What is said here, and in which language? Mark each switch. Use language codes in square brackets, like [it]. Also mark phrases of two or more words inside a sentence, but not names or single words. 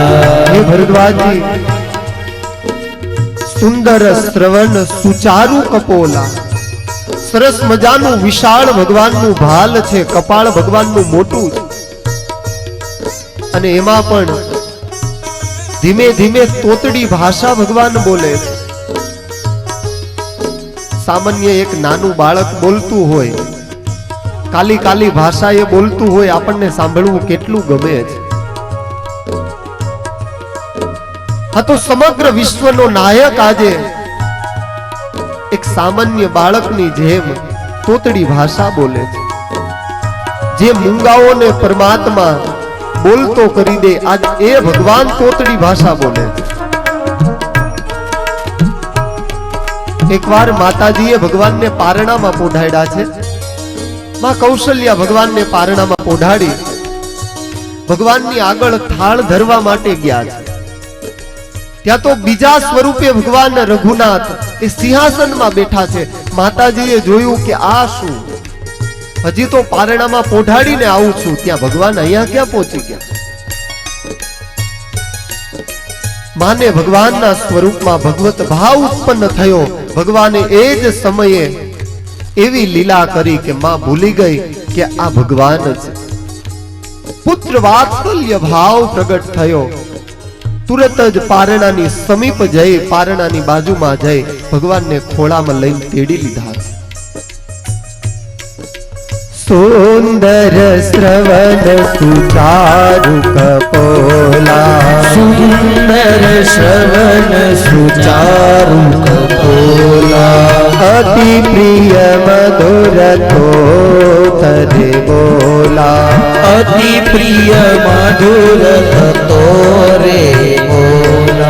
[gu] હે ભરદ્વાજ જી, [awa] सुंदर श्रवण सुचारु कपोला, [gu] સરસ મજાનું વિશાળ ભગવાનનું ભાલ છે, કપાળ ભગવાનનું મોટું છે, અને એમાં પણ ધીમે ધીમે તોતડી ભાષા ભગવાન બોલે છે। સામાન્ય એક નાનું બાળક બોલતું હોય, કાલી કાલી ભાષા એ બોલતું હોય, આપણને સાંભળવું કેટલું ગમે છે। આ તો સમગ્ર વિશ્વનો નાયક આજે એક સામાન્ય બાળકની જેમ તોતડી ભાષા બોલે છે। જે મૂંગાઓને પરમાત્મા બોલતો કરી દે, આજ એ ભગવાન તોતડી ભાષા બોલે છે। એક વાર માતાજીએ ભગવાનને પારણામાં પોઢાડ્યા છે। મા કૌશલ્યા ભગવાનને પારણામાં પોઢાડી ભગવાનની આગળ થાળ ધરવા માટે ગયા છે। ત્યાં તો બીજા સ્વરૂપે ભગવાન રઘુનાથ એ સિંહાસનમાં બેઠા છે। માતાજીએ જોયું કે આ શું, હજી તો પારણામાં પોઢાડીને આવું છું, ત્યાં ભગવાન અહીંયા ક્યાં પહોંચી ગયા। માને ભગવાનના સ્વરૂપમાં ભગવત ભાવ ઉત્પન્ન થયો। ભગવાને એ જ સમયે એવી લીલા કરી કે મા ભૂલી ગઈ કે આ ભગવાન છે। પુત્ર વાત્સલ્ય ભાવ પ્રગટ થયો। તુરત જ પારણાની સમીપ જઈ, પારણાની બાજુમાં જઈ ભગવાનને ખોળામાં લઈને તેડી લીધા। [awa] सुंदर श्रवण सुचारु कपोला, सुंदर श्रवण सुचारु कपोला, अति प्रिय मधुर तो तरे बोला, अति प्रिय मधुर तो रे बोला।